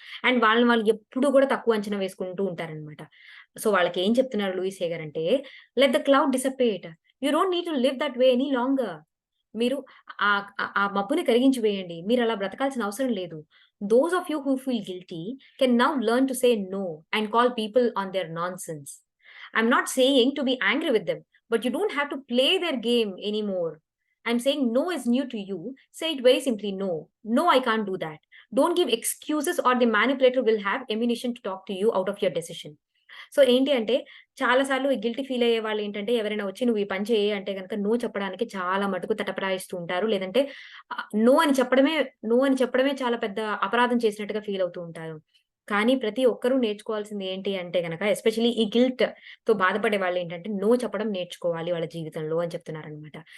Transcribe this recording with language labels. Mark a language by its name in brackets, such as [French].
[Telugu] And వాళ్ళని వాళ్ళు ఎప్పుడు కూడా తక్కువ అంచనా వేసుకుంటూ ఉంటారనమాట. సో, వాళ్ళకేం చెప్తున్నారు Louis hey guarantee, [English] Let the cloud dissipate. You don't need to live that way any longer. [Telugu] మీరు ఆ మబ్బుని కరిగించి వేయండి. మీరలా బ్రతకాల్సిన అవసరం లేదు. [English] Those of you who feel guilty can now learn to say no and call people on their nonsense. I'm not saying to be angry with them. But you don't have to play their game anymore. I'm saying no is new to you. Say it very simply no. No, I can't do that. Don't give excuses or the manipulator will have ammunition to talk to you out of your decision. [Telugu] So, ఏంటి అంటే చాలా సార్లు ఈ guilty feel అయ్యే వాళ్ళేంటంటే ఎవరైనా వచ్చి నువ్వు ఈ పని చెయ్యి అంటే గనక నో చెప్పడానికి చాలా మటుకు తటపటాయిస్తూ ఉంటారు. లేదంటే నో అని చెప్పడమే చాలా పెద్ద అపరాధం చేసినట్టుగా ఫీల్ అవుతూ ఉంటారు. కానీ ప్రతి ఒక్కరూ నేర్చుకోవాల్సింది ఏంటి అంటే గనక ఎస్పెషల్లీ ఈ గిల్ట్‌తో బాధపడే వాళ్ళేంటంటే నో చెప్పడం నేర్చుకోవాలి వాళ్ళ జీవితంలో అని చెప్తున్నారనమాట.